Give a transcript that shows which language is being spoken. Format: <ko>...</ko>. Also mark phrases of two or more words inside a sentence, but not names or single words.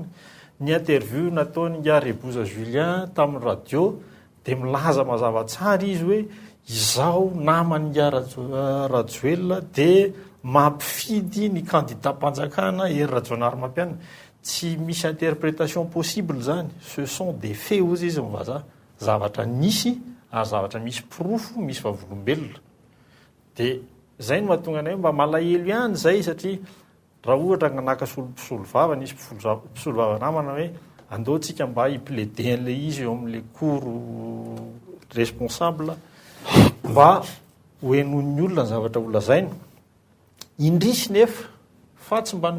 <mg>Ny interview nataon'ny Ngare Boza Julien tamin'ny radio dia milaza mazava tsara izy hoe izaho namany Rajoelina dia mampifidy ny candidat mpanjakana Rajaonary Mampianina. Tsy misy</mg> <fr>interprétation possible</fr> <mg>zany,</mg> <fr>ce sont des faits</fr> <mg>ozy izy mivaza zavatra nisy ary zavatra misy proof misy vavolombelona. Dia zay no mahatonga anay mba malahelo ihany zay satria raha ohatra nanaka mpisolo vava nisy mpisolo vava namana hoe andeaontsika mba hiplaider an'ilay izy eo amin'ilay</mg> <fr>cour responsable</fr> <mg>mba hoenon'ny olona ny zavatra olazaina indrisy nefa fa tsy mba</mg>